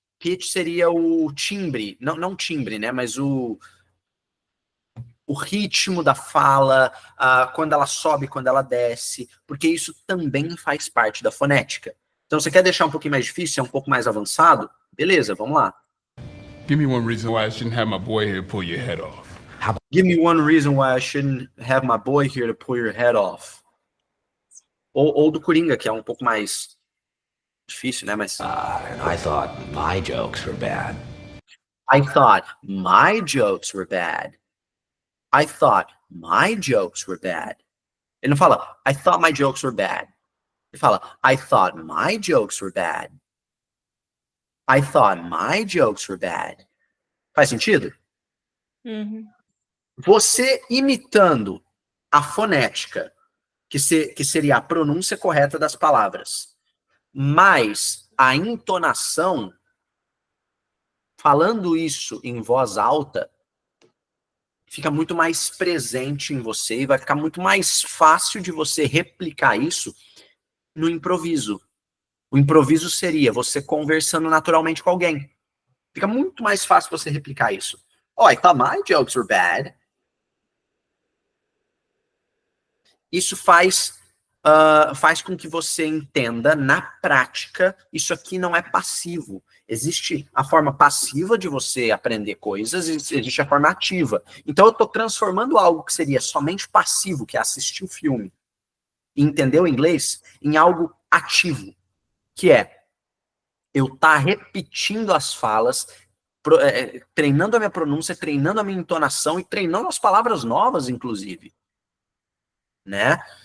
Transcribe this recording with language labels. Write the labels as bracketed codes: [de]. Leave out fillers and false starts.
[pt] Pitch seria o timbre. Não timbre, né? Mas o ritmo da fala, quando ela sobe, quando ela desce. Porque isso também faz parte da fonética. Então, você quer deixar um pouquinho mais difícil, um pouco mais avançado? Beleza, vamos lá. [en] Give me one reason why I shouldn't have my boy here pull your head off. Give me one reason why I shouldn't have my boy here to pull your head off. [pt] Ou do Coringa, que é um pouco mais difícil, né? Mas... [en] I thought my jokes were bad. I thought my jokes were bad. I thought my jokes were bad. [pt] Ele não fala, [en] I thought my jokes were bad. [pt] Ele fala, [en] I thought my jokes were bad. I thought my jokes were bad. [pt] Faz sentido? Uhum. Você imitando a fonética, que seria a pronúncia correta das palavras, mais a entonação, falando isso em voz alta, fica muito mais presente em você e vai ficar muito mais fácil de você replicar isso no improviso. O improviso seria você conversando naturalmente com alguém. Fica muito mais fácil você replicar isso. [en] Oh, I thought my jokes were bad. [pt] Isso faz com que você entenda, na prática, isso aqui não é passivo. Existe a forma passiva de você aprender coisas, existe a forma ativa. Então eu estou transformando algo que seria somente passivo, que é assistir o filme, e entender o inglês, em algo ativo, que é eu estar repetindo as falas, treinando a minha pronúncia, treinando a minha entonação e treinando as palavras novas, inclusive. Né?